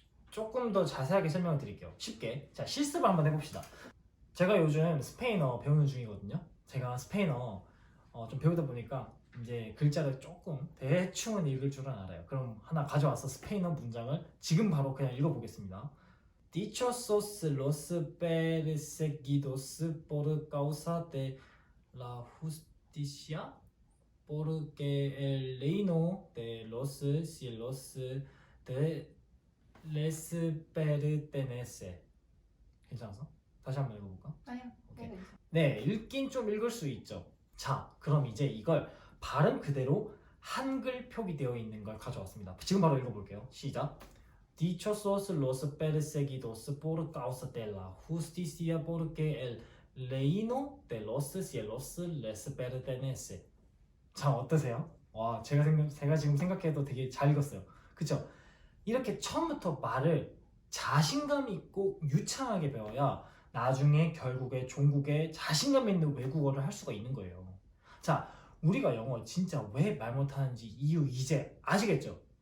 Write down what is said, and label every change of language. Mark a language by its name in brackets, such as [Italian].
[Korean] 조금 더 자세하게 설명을 드릴게요. 쉽게. 자, 실습을 한번 해봅시다. 제가 요즘 스페인어 배우는 중이거든요. 제가 스페인어 좀 배우다 보니까 이제 글자를 조금 대충은 읽을 줄은 알아요. 그럼 하나 가져와서 스페인어 문장을 지금 바로 그냥 읽어보겠습니다. [Spanish] Dichosos los perseguidos por causa de la justicia, porque el reino de los cielos de les pertenece. [Korean] 괜찮았어? 다시 한번 읽어볼까? 아니요. 오케이. 너무 괜찮아. 네, 읽긴 좀 읽을 수 있죠. 자, 그럼 이제 이걸 발음 그대로 한글 표기되어 있는 걸 가져왔습니다. 지금 바로 읽어볼게요. 시작. [Spanish] Dichosos los perseguidos por causa de la justicia, porque el reino de los cielos les pertenece. [Korean] 자, 어떠세요? 와, 제가 지금 생각해도 되게 잘 읽었어요. 그쵸? 이렇게 처음부터 말을 자신감 있고 유창하게 배워야 나중에 결국에 종국에 자신감 있는 외국어를 할 수가 있는 거예요. 자, 우리가 영어 진짜 왜 말 못하는지 이유 이제 아시겠죠?